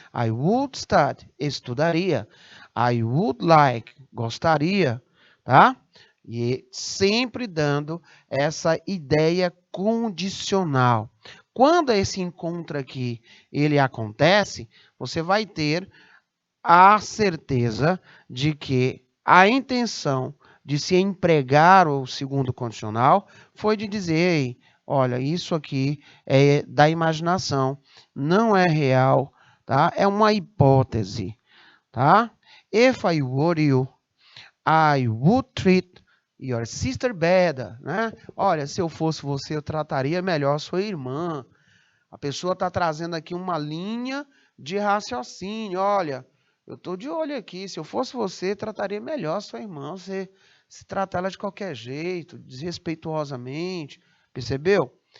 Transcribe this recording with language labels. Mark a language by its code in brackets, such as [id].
[en] I would study, estudaria. I would like, gostaria, tá? [pt] E sempre dando essa ideia condicional. Quando esse encontro aqui ele acontece, você vai ter a certeza de que a intenção de se empregar o segundo condicional foi de dizer: olha, isso aqui é da imaginação, não é real, tá? É uma hipótese, tá? [en] If I were you, I would treat your sister better, né? [pt] Olha, se eu fosse você, eu trataria melhor sua irmã. A pessoa está trazendo aqui uma linha de raciocínio. Olha, eu estou de olho aqui. Se eu fosse você, trataria melhor sua irmã. Você se trata ela de qualquer jeito, desrespeituosamente. Percebeu?